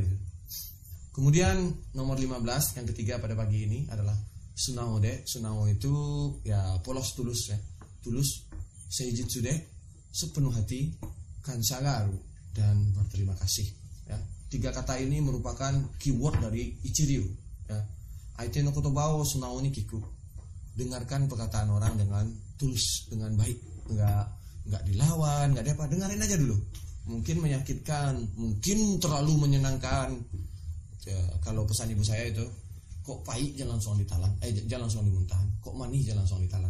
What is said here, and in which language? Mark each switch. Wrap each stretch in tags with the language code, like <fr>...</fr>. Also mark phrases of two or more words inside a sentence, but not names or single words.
<id>Kemudian nomor 15 yang ketiga pada pagi ini adalah</id> <ja>素直で.</ja> <id>Sunao itu ya polos, tulus ya. Tulus,</id> <ja>誠実で,</ja> <id>sepenuh hati, kansagaru, dan berterima kasih ya. 3 kata ini merupakan keyword dari Ichiryu ya.</id> <ja>相手の言葉を素直に聞く.</ja> <id>Dengarkan perkataan orang dengan tulus, dengan baik, enggak dilawan, enggak ada apa, dengerin aja dulu. Mungkin menyakitkan, mungkin terlalu menyenangkan ya, kalau pesan ibu saya itu, kok pahit jangan langsung ditelan, jangan langsung dimuntahan, kok manis jangan langsung ditelan.</id>